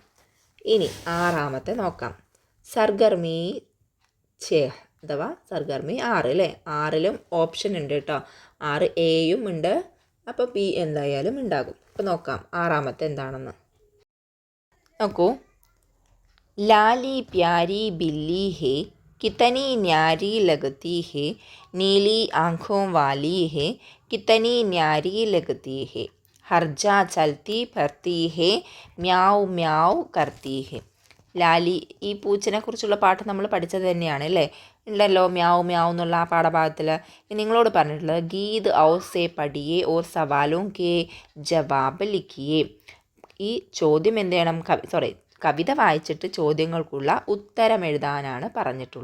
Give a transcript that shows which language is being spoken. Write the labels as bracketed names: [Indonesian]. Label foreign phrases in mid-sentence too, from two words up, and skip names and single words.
[Malayalam] ഇനി ആറാമത്തെ നോക്കാം. സർഗർമി 6 അഥവാ സർഗർമി 6 അല്ലേ. 6ലും ഓപ്ഷൻ ഉണ്ട് കേട്ടോ. 6 എയും ഉണ്ട്, അപ്പോൾ ബി എന്തായാലും ഉണ്ടാകും. അപ്പോൾ നോക്കാം ആറാമത്തെ എന്താണെന്ന്. നോക്കൂ, [Hindi] लाली प्यारी बिल्ली है कितनी न्यारी लगती है, नीली आँखों वाली है कितनी न्यारी लगती है, हर जा चलती फिरती है म्याव म्याव करती है. [Malayalam] ലാലി, ഈ പൂച്ചനെ കുറിച്ചുള്ള പാട്ട് നമ്മൾ പഠിച്ചത് തന്നെയാണ് അല്ലേ, ഉണ്ടല്ലോ മ്യാവ് മ്യാവ് എന്നുള്ള ആ പാഠഭാഗത്തിൽ. നിങ്ങളോട് പറഞ്ഞിട്ടുള്ളത് [Hindi] गीत और से पढ़िए और सवालों के जवाब लिखिए. [Malayalam] ഈ ചോദ്യം എന്ത് ചെയ്യണം, കവിത വായിച്ചിട്ട് ചോദ്യങ്ങൾക്കുള്ള ഉത്തരം എഴുതാനാണ് പറഞ്ഞിട്ടുള്ളത്.